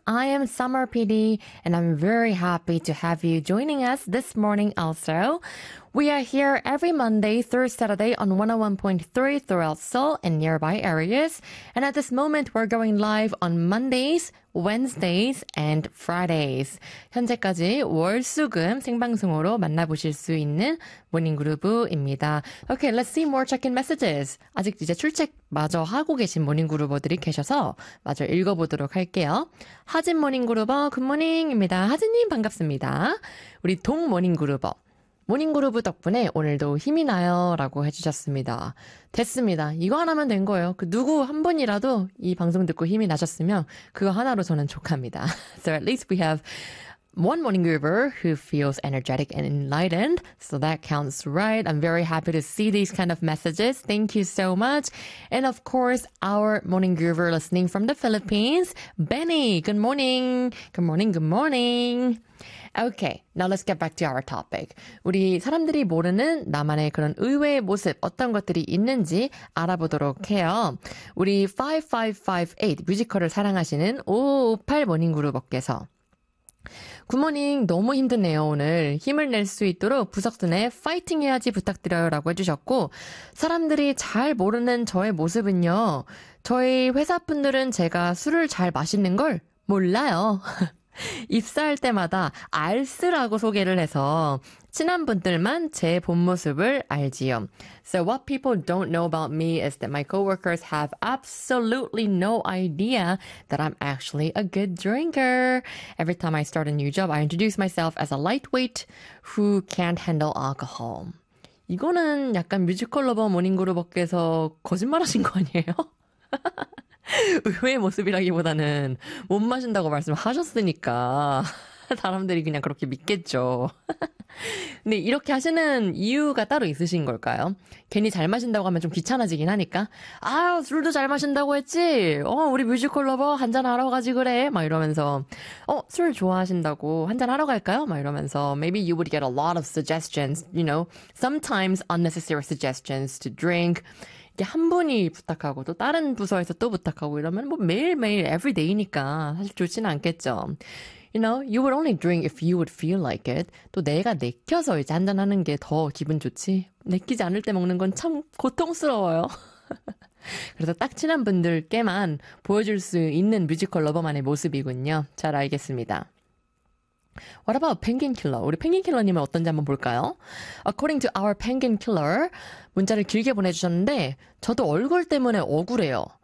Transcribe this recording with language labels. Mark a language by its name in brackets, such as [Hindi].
[English] I am Summer PD, and I'm very happy to have you joining us this morning also. We are here every Monday through Saturday on 101.3 throughout Seoul and nearby areas. And at this moment, we're going live on Mondays, Wednesdays, and Fridays. [Korean] 현재까지 월수금 생방송으로 만나보실 수 있는 모닝 그루브입니다. [English] Okay, let's see more check-in messages. [Korean] 아직 이제 출첵마저 하고 계신 모닝 그루버들이 계셔서 마저 읽어보도록 할게요. 하진 모닝 그루버, 굿모닝입니다. 하진님 반갑습니다. 우리 동 모닝 그루버. 모닝그루브 덕분에 오늘도 힘이 나요 라고 해주셨습니다. 됐습니다. 이거 하나면 된 거예요. 그 누구 한 분이라도 이 방송 듣고 힘이 나셨으면 그거 하나로 저는 족합니다. [English] So at least we have one morning-groover who feels energetic and enlightened. So that counts right. I'm very happy to see these kind of messages. Thank you so much. And of course, our morning-groover listening from the Philippines, Benny. Good morning. Good morning. Good morning. Okay, now let's get back to our topic. [Korean] 우리 사람들이 모르는 나만의 그런 의외의 모습, 어떤 것들이 있는지 알아보도록 해요. 우리 5558 뮤지컬을 사랑하시는 558 모닝그룹께서 굿모닝, 너무 힘드네요 오늘. 힘을 낼 수 있도록 부석순에 파이팅 해야지 부탁드려요 라고 해주셨고, 사람들이 잘 모르는 저의 모습은요, 저희 회사 분들은 제가 술을 잘 마시는 걸 몰라요. 입사할 때마다 알쓰라고 소개를 해서 친한 분들만 제 본 모습을 알지요. [English] So what people don't know about me is that my coworkers have absolutely no idea that I'm actually a good drinker. Every time I start a new job, I introduce myself as a lightweight who can't handle alcohol. [Korean] 이거는 약간 뮤지컬 러버 모닝그룹께서 거짓말하신 거 아니에요? 의외의 모습이라기보다는 못 마신다고 말씀하셨으니까 사람들이 그냥 그렇게 믿겠죠. 근데 이렇게 하시는 이유가 따로 있으신 걸까요? 괜히 잘 마신다고 하면 좀 귀찮아지긴 하니까, 아 술도 잘 마신다고 했지? 어 우리 뮤지컬 러버 한잔하러 가지 그래? 막 이러면서, 어 술 좋아하신다고 한잔하러 갈까요? 막 이러면서 [English] Maybe you would get a lot of suggestions, you know, sometimes unnecessary suggestions to drink. [Korean] 이게 한 분이 부탁하고 또 다른 부서에서 또 부탁하고 이러면 뭐 매일매일 everyday이니까 사실 좋지는 않겠죠. [English] You know, you would only drink if you would feel like it. [Korean] 또 내가 내켜서 이제 한잔하는 게 더 기분 좋지. 내키지 않을 때 먹는 건 참 고통스러워요. 그래서 딱 친한 분들께만 보여줄 수 있는 뮤지컬 러버만의 모습이군요. 잘 알겠습니다. [English] What about Penguin Killer? [Korean] 우리 Penguin Killer님은 어떤지 한번 볼까요? [English] According to our Penguin Killer, [Korean] 문자를 길게 보내주셨는데 저도 얼굴 때문에 억울해요.